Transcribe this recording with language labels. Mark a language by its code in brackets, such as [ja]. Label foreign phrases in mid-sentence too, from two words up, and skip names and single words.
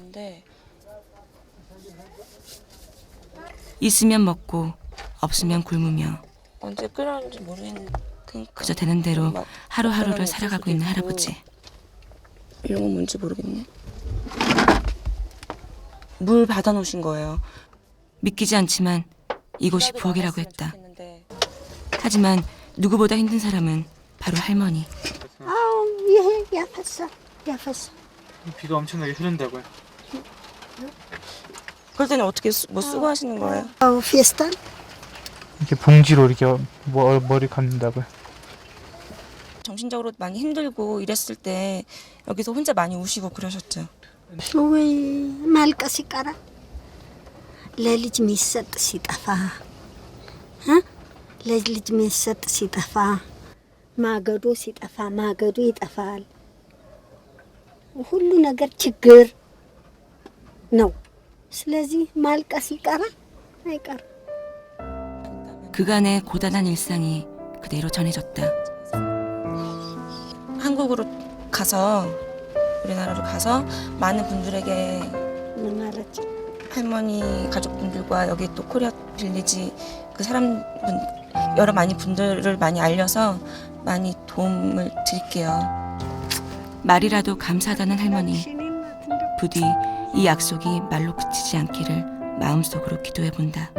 [ko] 있으면 먹고 없으면 굶으며 언제 끓였는지 모르겠는데 그저 되는 대로 하루하루를 살아가고 있는 할아버지. 이런 건 뭔지 모르겠네. 물 받아놓으신 거예요. 믿기지 않지만 이곳이 부엌이라고 했다. 하지만 누구보다 힘든 사람은 바로 할머니. [am] ይሄ ያፈሳ [ko] 비가 엄청나게 흐른다고요. 그럴 때는 어떻게 뭐 쓰고 하시는 거예요? [am] ፌስታል [ko] 이렇게 봉지로 이렇게 머리 감는다고요. 정신적으로 많이 힘들고 이랬을 때 여기서 혼자 많이 우시고 그러셨죠? [am] ወይ ማልቀስ ይቀራል። ለልጅ የሚሰጥ ሲጠፋ ለልጅ የሚሰጥ ሲጠፋ ማገዶ ሲጠፋ ማገዶ ይጠፋል። ሁሉ ነገር ችግር ነው። ስለዚህ ማልቀስ ይቀራል አይቀርም። [ko] 그간의 고단한 일상이 그대로 전해졌다. 한국으로 가서 우리나라로 가서 많은 분들에게 [am] ምን ማለት [ko] 할머니 가족분들과 여기 또 코리아 빌리지 그 사람분 여러 많이 분들을 많이 알려서 많이 도움을 드릴게요. 말이라도 감사하다는 할머니. 부디 이 약속이 말로 그치지 않기를 마음속으로 기도해 본다.